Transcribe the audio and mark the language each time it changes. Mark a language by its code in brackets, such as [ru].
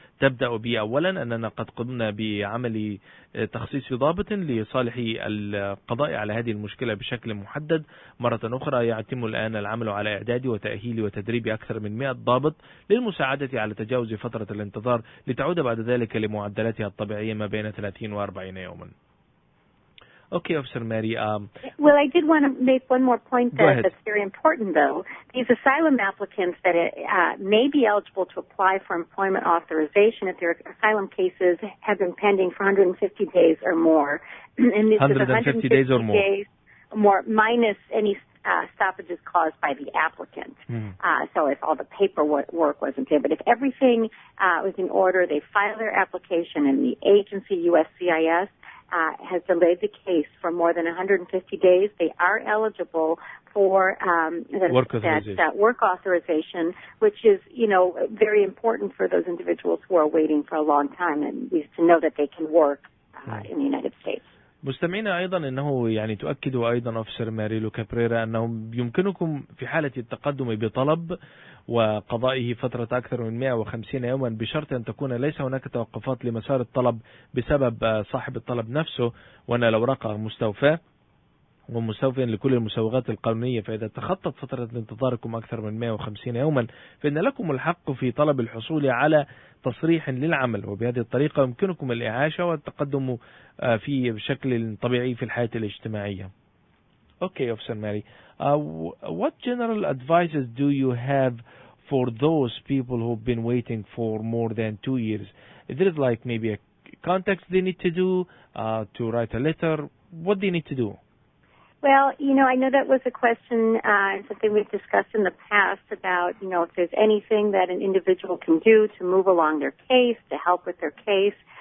[ar] تبدأ بأولا أننا قد قمنا بعمل تخصيص ضابط لصالح القضاء على هذه المشكلة بشكل محدد. مرة أخرى يتم الآن العمل على إعداد وتأهيل وتدريب أكثر من 100 ضابط للمساعدة على تجاوز فترة الانتظار لتعود بعد ذلك لمعدلاتها الطبيعية ما بين 30 و40 يوما. [en] Okay, Officer Mary. Well, I did want to make one more point that's very important, though. These asylum applicants that may be eligible to apply for employment authorization if their asylum cases have been pending for 150 days or more. And this 150 days or more. Days more minus any stoppages caused by the applicant. So if all the paperwork wasn't there. But if everything was in order, they file their application, and the agency, USCIS, has delayed the case for more than 150 days, they are eligible for that work authorization, which is, very important for those individuals who are waiting for a long time, and least to know that they can work in the United States. [ar] مستمعينا أيضا أنه تؤكد أيضا أوفيسر ماريلو كابريرا أنه يمكنكم في حالة التقدم بطلب وقضائه فترة أكثر من 150 يوما بشرط أن تكون ليس هناك توقفات لمسار الطلب بسبب صاحب الطلب نفسه، وأن الأوراق مستوفاة ومستوفيا لكل المسوغات القانونية. فإذا تخطت فترة انتظاركم أكثر من 150 يوما فإن لكم الحق في طلب الحصول على تصريح للعمل، وبهذه الطريقة يمكنكم الإعاشة والتقدم في بشكل طبيعي في الحياة الاجتماعية. [en] Okay, Officer Mary. What general advices do you have for those people who've been waiting for more than 2 years? Is there like maybe a contact they need to do, to write a letter? What do they need to do? Well, I know that was a question, something we've discussed in the past about, if there's anything that an individual can do to move along their case, to help with their case.